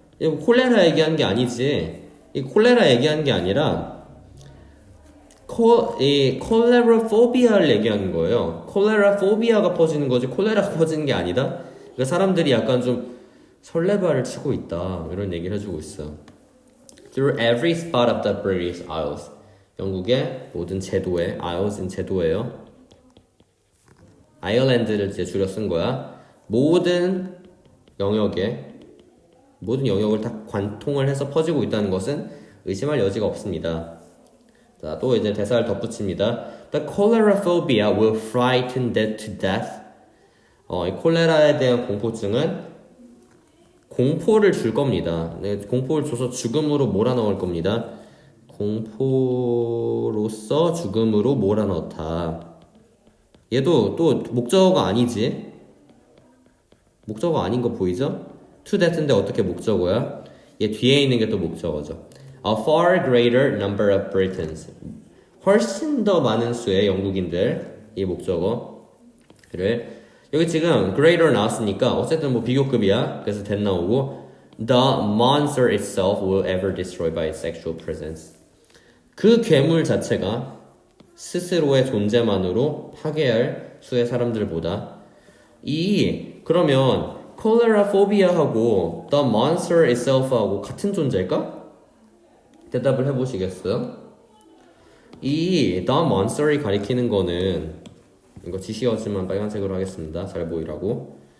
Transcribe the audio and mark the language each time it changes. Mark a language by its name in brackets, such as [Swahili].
[Korean] 이거 콜레라 얘기한 게 아니지. 이 콜레라 얘기한 게 아니라 이 콜레라 포비아를 얘기하는 거예요. 콜레라 포비아가 퍼지는 거지 콜레라가 퍼지는 게 아니다. 그러니까 사람들이 약간 좀 설레발을 치고 있다 이런 얘기를 해주고 있어. [English] Through every spot of the British Isles. [Korean] 영국의 모든 제도에 [English] Isles인 [Korean] 제도예요. 아일랜드를 이제 줄여 쓴 거야. 모든 영역을 다 관통을 해서 퍼지고 있다는 것은 의심할 여지가 없습니다. 자, 또 이제 대사를 덧붙입니다. [English] The cholera phobia will frighten them to death. [Korean] 이 콜레라에 대한 공포증은 공포를 줄 겁니다. 네, 공포를 줘서 죽음으로 몰아넣을 겁니다. 공포로서 죽음으로 몰아넣다. 얘도 또 목적어가 아니지? 목적어 아닌 거 보이죠? to that인데 어떻게 목적어야? 얘 뒤에 있는 게 또 목적어죠. [English] A far greater number of Britons. [Korean] 훨씬 더 많은 수의 영국인들, 이 목적어를 여기 지금 greater 나왔으니까 어쨌든 뭐 비교급이야. 그래서 [English] that [Korean] 나오고 [English] the monster itself will ever destroy by its sexual presence. [Korean] 그 괴물 자체가 스스로의 존재만으로 파괴할 수의 사람들보다 그러면 콜레라 포비아하고 [English] the monster itself [Korean] 하고 같은 존재일까? 대답을 해보시겠어요? 이 [English] the monster [Korean] 이 가리키는 거는 이거 지시어지만 빨간색으로 하겠습니다. 잘 보이라고.